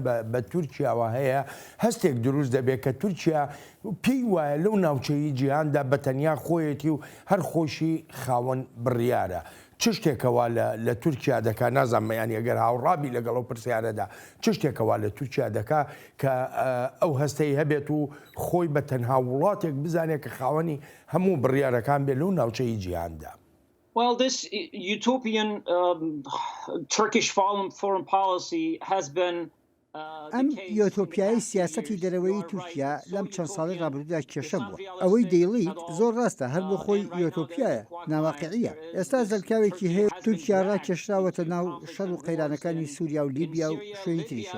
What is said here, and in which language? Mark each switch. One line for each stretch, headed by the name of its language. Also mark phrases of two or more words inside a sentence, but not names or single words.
Central Kurdish: بە تورکیاوە هەیە هەستێک دروست دەبێت کە تورکیا پێی وایە لەو ناوچەی جیهاندا بەتەنیا خۆیەتی و هەر خۆشی خاوەن بڕیارە چ شتێکەوە لە تورکیا دەکات نازانمەیان ئەگەر هاوڕابی لەگەڵ ئەو پرسیارەدا چ شتێکەوە لە تورکیا دەکات کە ئەو هەستەی هەبێت و خۆی بە تەنها وڵاتێک بزانێت کە خاوەنی هەموو بڕیارەکان بێت لەو ناوچەی جیهاندا
English: Well, this utopian Turkish foreign policy has been
Central Kurdish: ئەم یۆتۆپیایی سیاسەتی دەرەوەی تورکیا لەم چەند ساڵی ڕابردوودا کێشە بووە ئەوەی دەیڵیت زۆر ڕاستە هەر بۆ خۆی یۆتۆپیایە ناواقعیە ئێستا زەلکاوێکی هەیە تورکیا ڕاکێشراوەتە ناو شەڕ و قەیرانەکانی سووریا و لیبیا و شوێنی تریشەوە.